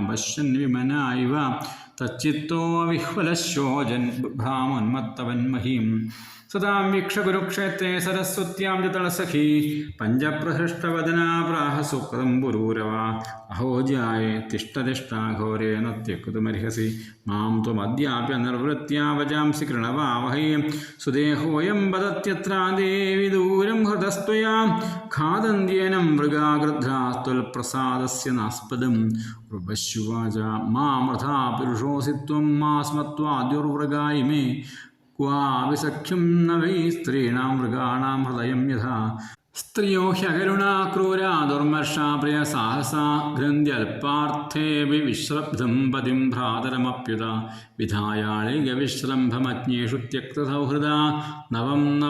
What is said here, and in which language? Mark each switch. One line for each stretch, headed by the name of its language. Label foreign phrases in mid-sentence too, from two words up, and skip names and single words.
Sanskrit: പശ്യൻ വിമനാ ഇവ തച്ചിത്തോ വിഹ്വലശോജൻ ഭ്രാമോന്മത്തവന്മഹീം സദാം വീക്ഷ കുരുക്ഷേത്രേ സരസ്വത്യാം ച തളസഖീ പഞ്ചപ്രഹൃഷ്ടവദനാ പ്രാഹ സുക്രം പുരൂരവ അഹോജായേ തിഷ്ടതിഷ്ടാഘോരേ നത്യക്തുമർഹസി മാം ത്വമദ്യാപ്യ നിർവൃത്യാ വജാംസി കൃണവാവഹൈ സുദേഹോയം വദത്യത്രാ ദേവി ദൂരം ഹൃതസ്ത്വയാ ഖാദന്ത്യേനം മൃഗാഗൃധ്രാസ്ത്വൽപ്രസാദസ്യ നാസ്പദം ഉർവശുവാച മാമൃഥാ പുരുഷോ पुरुषोऽसि त्वं मास्मत्वाद्युर्वृगायिमे क्वापि सख्यं न वै स्त्रीणां मृगाणां हृदयं यथा स्त्रियो ह्यकरुणा क्रूरा दुर्मर्षा प्रियसाहसा गृन्द्यल्पार्थेऽपि विश्रब्धं पतिं भ्रातरमप्युता विधायाळिगविश्रम्भमज्ञेषु त्यक्तसौहृदा नवं